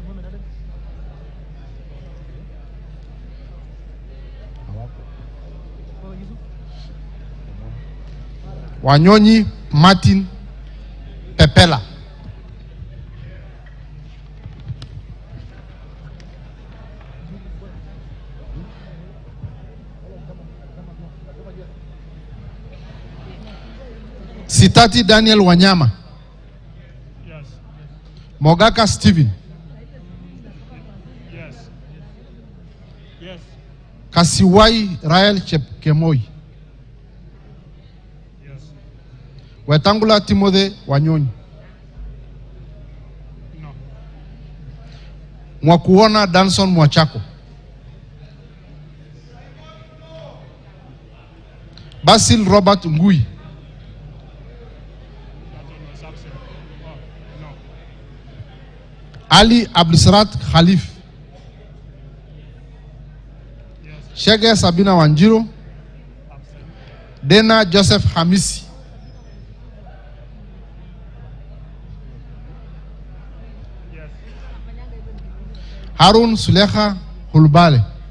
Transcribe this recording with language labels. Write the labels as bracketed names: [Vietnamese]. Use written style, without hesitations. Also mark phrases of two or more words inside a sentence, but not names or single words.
[English] Wanyonyi Martin Pepela, Sitati Daniel Wanyama, Yes. Mogaka Stephen, Yes. Yes. Kasiwai Rael Chepkemoi, Yes. Wetangula Timothy Wanyonyi, No. Mwakuona Danson Mwachako, Basil Robert Ngui, That one was absent. Oh, no. Ali Abdulsarat Khalif. Shege Sabina Wanjiro. Dena Joseph Hamisi. Harun Suleha Hulbale.